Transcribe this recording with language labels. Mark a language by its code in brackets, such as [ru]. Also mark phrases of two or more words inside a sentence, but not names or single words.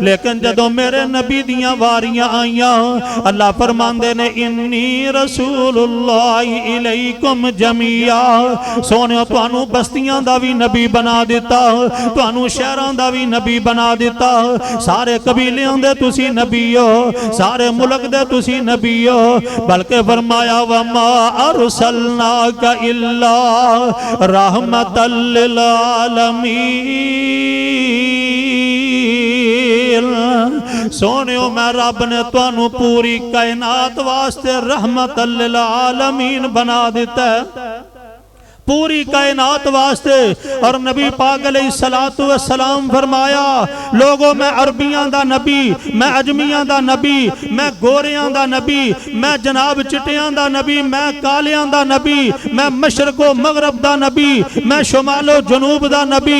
[pa] لیکن جدوں میرے نبی دیاں واریاں آئیاں، اللہ فرماندے نے [ar] إني رسول الله إليكم جميعا, [pa] سوہنیو تہانوں بستیاں دا بھی نبی بنا دتا، تہانوں شہراں دا بھی نبی بنا دتا، سارے قبیلیاں دے تسی نبی ہو، سارے ملک دے تسی نبی ہو, सारे मुल्क दे तुसी नबी हो। بلکہ فرمایا [ar] وما أرسلناك إلا رحمة للعالمين, [pa] سوہنیو میں رب نے تہانوں پوری کائنات واسطے [ar] رحمة للعالمين [pa] بنا دتا ہے، پوری کائنات واسطے. اور نبی پاک [ar] عليه الصلاة والسلام [pa] فرمایا لوگوں میں عربیاں دا نبی، میں عجمیاں دا نبی، میں گوریاں دا نبی، میں جناب چٹیاں دا نبی، میں کالیاں دا نبی، میں مشرق و مغرب دا نبی، میں شمال و جنوب دا نبی.